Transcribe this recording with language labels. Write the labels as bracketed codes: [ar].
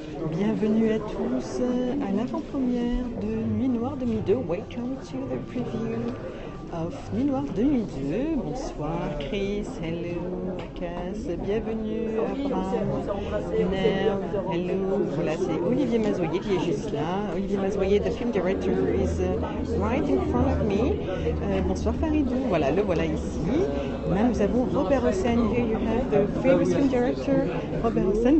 [fr] Bienvenue à tous à l'avant-première de Nuit Noire 2002. [en] Welcome to the preview of Nuit Noire 2002. [fr] Bonsoir Chris, hello Cass, bienvenue Abraham, Nerv, hello. Voilà, c'est Olivier Mazoyer qui est juste là. [en] Olivier Mazoyer, the film director, is right in front of me. [fr] Bonsoir Faridou, voilà, le voilà ici. Là, nous avons Robert Hossein. [en] Here you have the famous film director, Robert Hossein.